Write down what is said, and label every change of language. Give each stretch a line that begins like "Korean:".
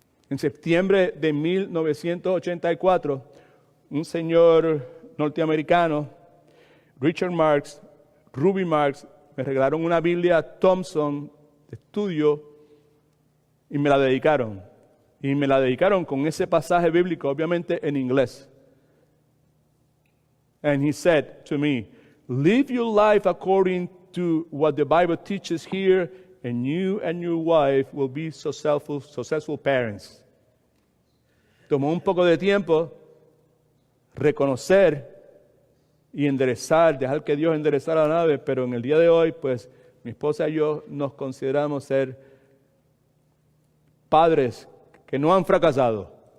Spanish: En septiembre de 1984, un señor norteamericano, Richard Marks, Ruby Marks, me regalaron una Biblia Thompson de estudio y me la dedicaron. Y me la dedicaron con ese pasaje bíblico, obviamente en inglés.
English: And he said to me, live your life according to what the Bible teaches here, and you and your wife will be successful parents.
Spanish: Tomó un poco de tiempo reconocer y enderezar, dejar que Dios enderezara la nave, pero en el día de hoy, pues, mi esposa y yo nos consideramos ser padres que no han fracasado.